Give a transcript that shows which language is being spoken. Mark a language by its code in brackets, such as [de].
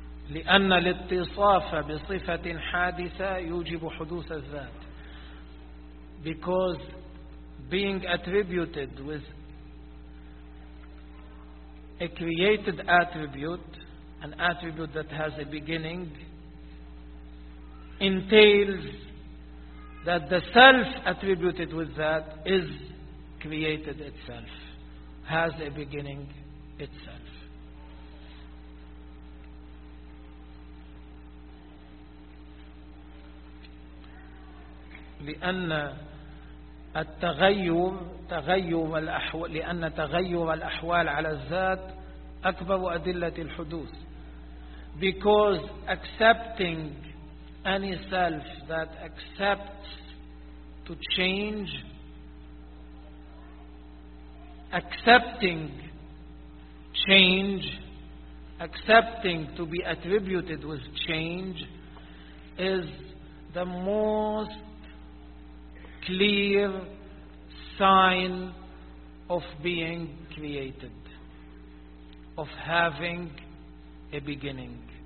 [ar] لأن الاتصاف بصفة حادثة يوجب حدوث الذات. [en] Because being attributed with a created attribute, an attribute that has a beginning, entails that the self attributed with that is created itself, has a beginning itself. [ar] لأن التغير تغير الأحوال لأن تغير الأحوال على الذات أكبر أدلة الحدوث. [en] Because accepting any self that accepts to change accepting change, accepting to be attributed with change, is the most clear sign of being created, of having a beginning.